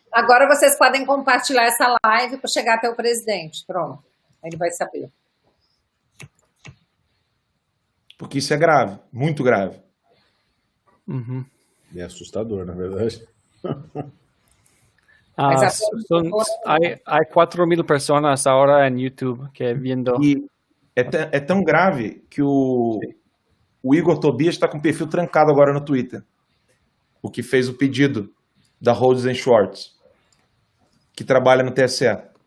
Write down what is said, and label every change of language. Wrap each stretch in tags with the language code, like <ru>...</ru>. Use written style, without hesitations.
<pt>Agora vocês podem compartilhar essa live para chegar até o presidente. Pronto. Ele vai saber. Porque isso é grave, muito grave. Ujú. É assustador, na verdade. Mas a</pt> <es>Hay 4,000 personas ahora en YouTube que viendo.</es> <pt>E é tão grave que o Igor Tobias está com o perfil trancado agora no Twitter. O que fez o pedido da Rhodes and Schwartz, que trabalha no TSE.</pt>